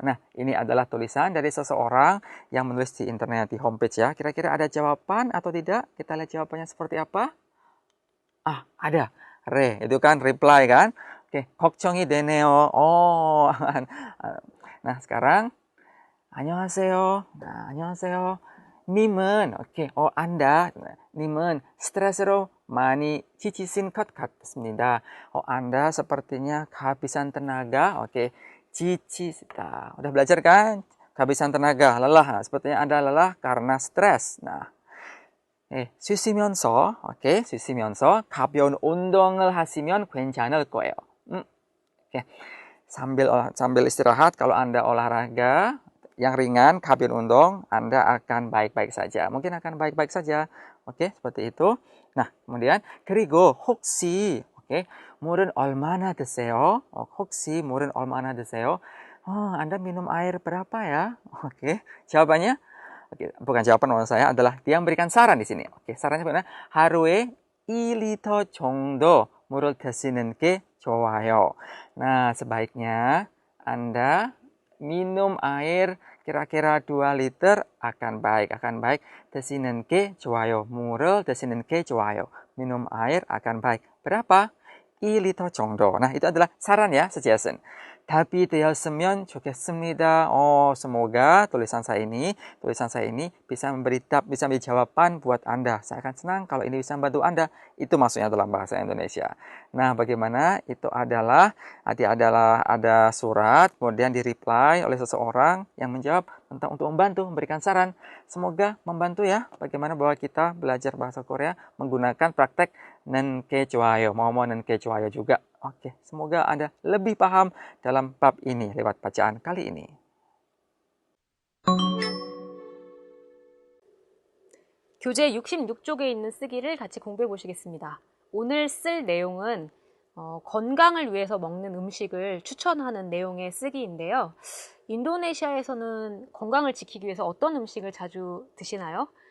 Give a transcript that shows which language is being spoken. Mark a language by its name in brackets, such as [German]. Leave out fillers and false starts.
[Indonesian] Nah, ini adalah tulisan dari seseorang yang menulis di internet, di homepage ya. Kira-kira ada jawaban atau tidak? Kita lihat jawabannya seperti apa. Ah, ada. Itu kan reply kan. Oke, [Korean] 걱정이 되네요. [Indonesian] Oh. Nah, sekarang [Korean] 안녕하세요. Nah, 안녕하세요. 님은, [Indonesian] oke, Anda, [Korean] 님은 스트레스로 많이 지치신 것 같습니다. [Indonesian] Anda sepertinya kehabisan tenaga, oke, 지치다. Udah belajar kan? Kehabisan tenaga, lelah. Nah, sepertinya Anda lelah karena stres. [Korean] Nah, 쉬시면서, oke, 쉬시면서 가벼운 운동을 하시면 괜찮을 거예요. [Indonesian] Oke, sambil istirahat, kalau Anda olahraga yang ringan, kabin undong, Anda akan baik-baik saja. Mungkin akan baik-baik saja. Oke, seperti itu. Nah, kemudian [Korean] 그리고 혹시 물은 얼마나 드세요? 혹시 물은 얼마나 드세요? [Indonesian] Anda minum air berapa ya? Oke, jawabannya bukan jawaban maksud saya adalah dia memberikan saran di sini. Oke, sarannya benar. [Korean] 하루에 2리터 정도 물을 드시는 게 좋아요. [Indonesian] Nah, sebaiknya Anda minum air kira-kira 2 liter akan baik. [Korean] 드시는 게 좋아요. 물을 드시는 게 좋아요. [Indonesian] Minum air akan baik. Berapa? [Korean] 2리터 정도. [Indonesian] Nah, itu adalah saran ya, suggestion. [Korean] 답이 되었으면 좋겠습니다. [Indonesian] Semoga tulisan saya ini bisa bisa menjadi jawaban buat Anda. Saya akan senang kalau ini bisa membantu Anda. Itu maksudnya dalam bahasa Indonesia. Nah, bagaimana? Itu adalah ada surat, kemudian di-reply oleh seseorang yang menjawab tentang untuk membantu, memberikan saran. Semoga membantu ya, bagaimana bahwa kita belajar bahasa Korea menggunakan praktek nenke 좋아요, mau nenke 좋아요 juga. Oke, semoga Anda lebih paham dalam bab ini lewat bacaan kali ini. [Korean] 교재 66쪽에 있는 쓰기를 같이 공부해 보시겠습니다. 오늘 쓸 내용은 건강을 위해서 먹는 음식을 추천하는 내용의 쓰기인데요. 인도네시아에서는 건강을 지키기 위해서 어떤 음식을 자주 드시나요?